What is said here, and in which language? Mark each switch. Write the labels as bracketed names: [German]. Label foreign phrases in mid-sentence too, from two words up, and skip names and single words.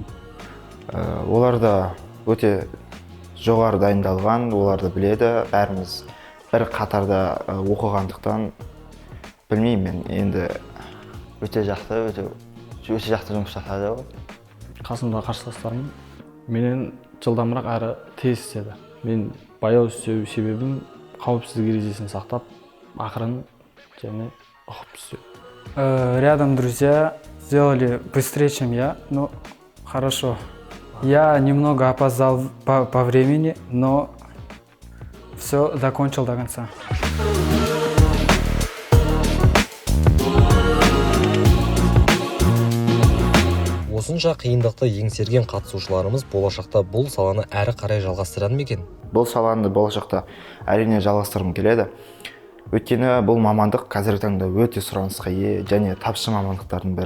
[Kazakh] Оларда өте жоғары дайындалған, оларды біледі, бәріміз бір қатарда оқығандықтан білмеймін, мен енді Өте жақсы жұмыс жасады ғой. Қасымдағы қарсыластарым менен жылдамырақ әрі тез істеді. Мен баяу істеу себебім қауіпсіздік ережесін сақтап, ақырын және ұқып істеу. [Russian] Рядом друзья сделали быстрее, чем я, но хорошо. Я немного опоздал по времени, но все закончил до конца. [Kazakh] Осынша қиындықты еңсерген қатысушыларымыз болашақта бұл саланы әрі қарай жалғастырады ма екен? бұл саланы болашақта әрине жалғастырғым келеді. Өйткені бұл мамандық қазіргі таңда өте сұранысқа ие және тапшы мамандықтардың бірі.